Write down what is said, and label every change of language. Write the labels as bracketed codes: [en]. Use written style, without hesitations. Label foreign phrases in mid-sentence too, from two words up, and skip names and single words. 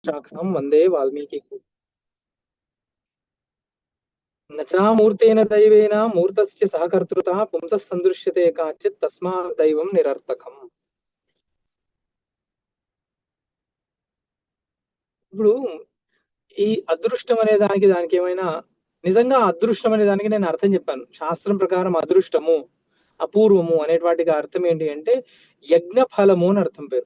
[sa] शाखां वन्दे वाल्मीकि। न चामूर्तेन दैवेन मूर्तस्य सहकर्तृता पुंसः सन्दृश्यते काचित् तस्मात् दैवं निरर्थकम्। [te] ఇప్పుడు ఈ అదృష్టం అనే దానికి ఏమైనా నిజంగా అదృష్టం అనే దానికి నేను అర్థం చెప్పాను. శాస్త్రం ప్రకారం అదృష్టము అపూర్వము అనేటివాటికి అర్థం ఏంటి అంటే యజ్ఞ ఫలము అని అర్థం పేరు.